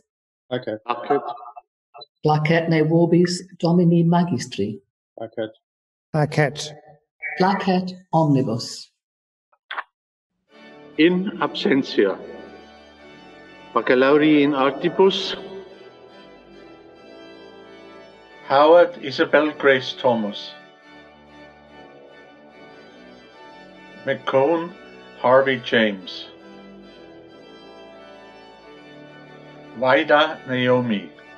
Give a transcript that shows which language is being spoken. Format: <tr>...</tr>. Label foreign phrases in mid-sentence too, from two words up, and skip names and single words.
<la>Placet. Placet. Placet ne vobis domini magistri. Placet. Placet. Placet omnibus. In absentia. Baccalaureus in artibus. Howard Isabel Grace Thomas. McCone Harvey James. Vida Naomi.</la>